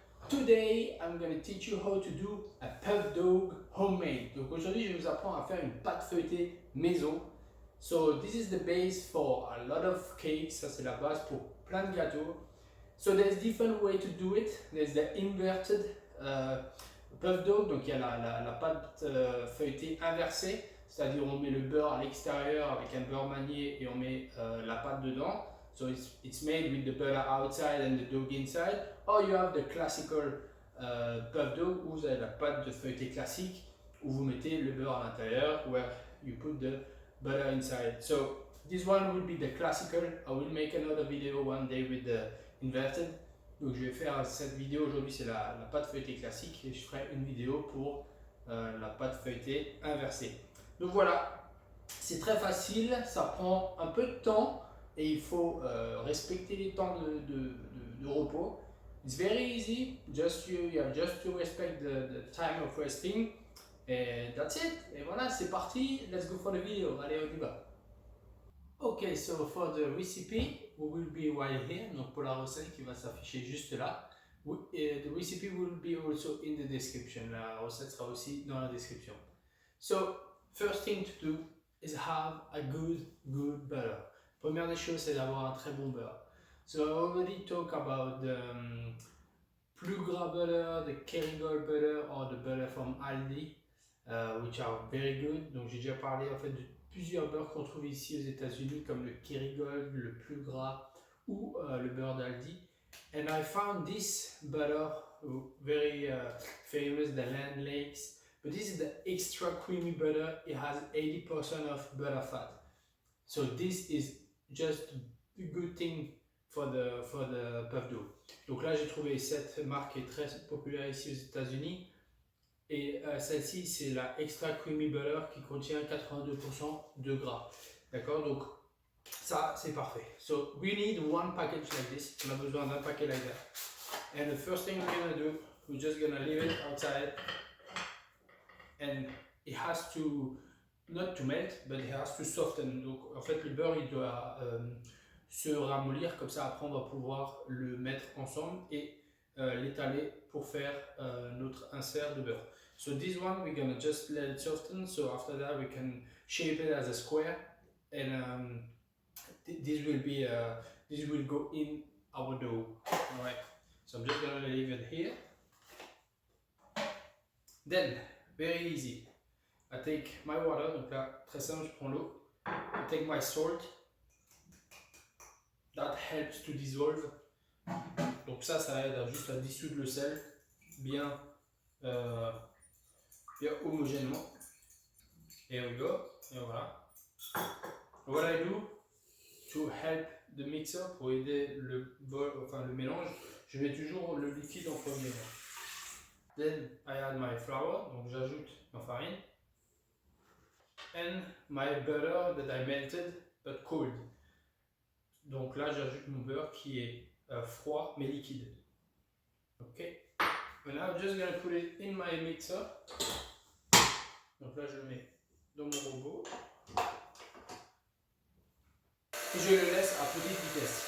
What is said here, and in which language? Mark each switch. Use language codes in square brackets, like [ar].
[en] Today, I'm going to teach you how to do a puff dog homemade. [fr] Donc aujourd'hui, je vais vous apprendre à faire une pâte feuilletée maison. [en] So this is the base for a lot of cakes. [fr] Ça c'est la base pour plein de gâteaux. [en] So there's different way to do it. There's the inverted puff dog. [fr] Donc il y a la pâte feuilletée inversée. C'est-à-dire on met le beurre à l'extérieur avec un beurre manié et on met la pâte dedans. [en] So it's made with the butter outside and the dog inside. Or you have the classical puff dog [fr] où vous avez la pâte de feuilleté classique où vous mettez le beurre à l'intérieur [en] where you put the butter inside. So this one will be the classical. I will make another video one day with the inverted. [fr] Donc je vais faire cette vidéo aujourd'hui, c'est la pâte feuilletée classique et je ferai une vidéo pour la pâte feuilletée inversée. Donc voilà, c'est très facile, ça prend un peu de temps et il faut respecter les temps de repos. [en] It's very easy, you have just to respect the time of resting. And that's it. [fr] Et voilà, c'est parti. [en] Let's go for the video. [fr] Allez, on y va. [en] Okay, so for the recipe, we will be right here. [fr] Donc pour la recette qui va s'afficher juste là. [en] The recipe will be also in the description. [fr] La recette sera aussi dans la description. [en] So first thing to do is have a good butter. [fr] Première des choses, c'est d'avoir un très bon beurre. [en] So I already talked about the plus gras butter, the Kerrygold butter or the butter from Aldi, which are very good. [fr] Donc j'ai déjà parlé en fait de plusieurs beurres qu'on trouve ici aux États-Unis comme le Kerrygold, le plus gras ou le beurre d'Aldi. [en] And I found this butter very famous, the Land Lakes. But this is the extra creamy butter. It has 80% of butter fat. So this is just a good thing for the puff dough. [fr] Donc là j'ai trouvé cette marque qui est très populaire ici aux États-Unis et celle-ci c'est la extra creamy butter qui contient 82% de gras. D'accord, donc ça c'est parfait. [en] So we need one package like this. [fr] On a besoin d'un paquet [en] like that. And the first thing we're gonna do, we're just gonna leave it outside. And it has to, not to melt, but it has to soften. [fr] Donc en fait le beurre il doit se ramollir, comme ça après on va pouvoir le mettre ensemble et l'étaler pour faire notre insert de beurre. [en] So this one we're gonna just let it soften, so after that we can shape it as a square and this will go in our dough. Alright, so I'm just gonna leave it here. Then very easy. I take my water, [fr] donc là, très simple, je prends l'eau. [en] I take my salt. That helps to dissolve. [fr] Donc ça aide juste à dissoudre le sel bien homogènement. [en] Here we go. [fr] Et voilà. [en] What I do to help the mixer, [fr] pour aider le mélange, je mets toujours le liquide en premier. [en] Then I add my flour, [fr] donc j'ajoute ma farine. [en] And my butter that I melted but cold. [fr] Donc là j'ajoute mon beurre qui est froid mais liquide. Ok. [en] And now I'm just gonna put it in my mixer. [fr] Donc là je le mets dans mon robot. Et je le laisse à petite vitesse.